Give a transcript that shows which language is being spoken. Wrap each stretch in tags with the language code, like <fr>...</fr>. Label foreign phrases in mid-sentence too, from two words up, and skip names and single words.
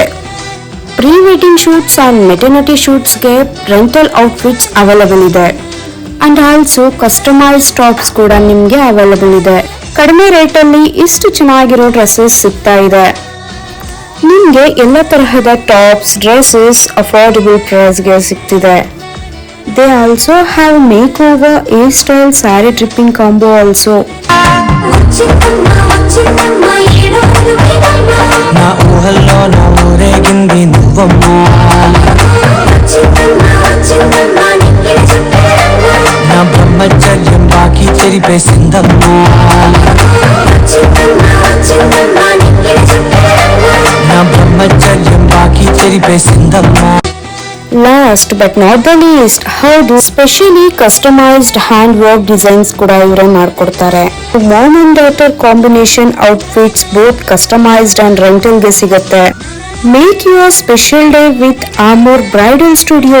<en>pre wedding shoots and maternity shoots-ge rental outfits available</en> <kn>ಇದೆ.</kn> <en>and also customise tops</en> <kn>ಕೂಡ ನಿಮ್ಗೆ ಅವೈಲಬಲ್ ಇದೆ. ಕಡಿಮೆ ರೇಟ್ ಅಲ್ಲಿ ಇಷ್ಟು ಚೆನ್ನಾಗಿರೋ ಡ್ರೆಸ್ಸಸ್ ಸಿಗ್ತಾ ಇದೆ. ನಿಮ್ಗೆ ಎಲ್ಲ ತರಹದ</kn> <en>tops, dresses affordable price-ge</en> <kn>ಸಿಗ್ತಿದೆ.</kn> <en>they also have make over, air style, saree tripping combo also.</en> <te>బ్రహ్మచర్యం బాకీ చెరిపే సింధమ్మా, నా బ్రహ్మచర్యం బాకీ చెరిపే సింధమ్మా.</te> <en>last but not the least,</en> <kn>ಹೌದು,</kn> <en>specially customised hand work designs</en> <kn>ಕೂಡ ಇವರೇ ಮಾಡ್ಕೊಡ್ತಾರೆ.</kn> <en>mom and daughter combination outfits both customised and rental</en> <kn>ಗೆ ಸಿಗುತ್ತೆ.</kn> <en>make your special day with Amor Bridal Studio.</en>